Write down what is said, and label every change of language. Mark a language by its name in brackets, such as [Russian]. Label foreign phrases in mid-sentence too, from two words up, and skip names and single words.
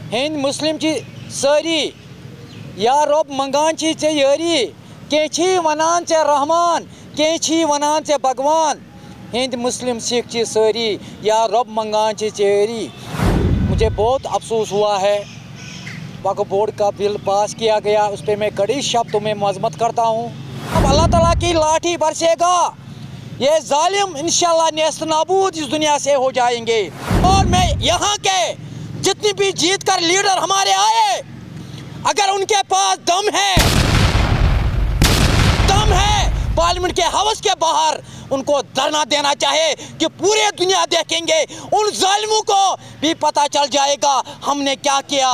[Kashmiri] ہند مسلم چی ساری یا رب منگان چی ژے یاری کینچی ونان ژے رحمان کینچی ونان ژے بھگوان ہند مسلم سکھ چی ساری یا رب منگان چی ژے یاری. [Urdu] مجھے بہت افسوس ہوا ہے وقف بورڈ کا بل پاس کیا گیا، اس پہ میں کڑی شبدوں میں مذمت کرتا ہوں. اب اللہ تعالیٰ کی لاٹھی برسے گا، یہ ظالم انشاءاللہ نیست نابود اس دنیا سے ہو جائیں گے. اور میں یہاں کے جتنی بھی جیت کر لیڈر ہمارے آئے، اگر ان کے پاس دم ہے پارلیمنٹ کے ہاؤس کے باہر ان کو دھرنا دینا چاہے کہ پورے دنیا دیکھیں گے، ان ظالموں کو بھی پتہ چل جائے گا ہم نے کیا کیا.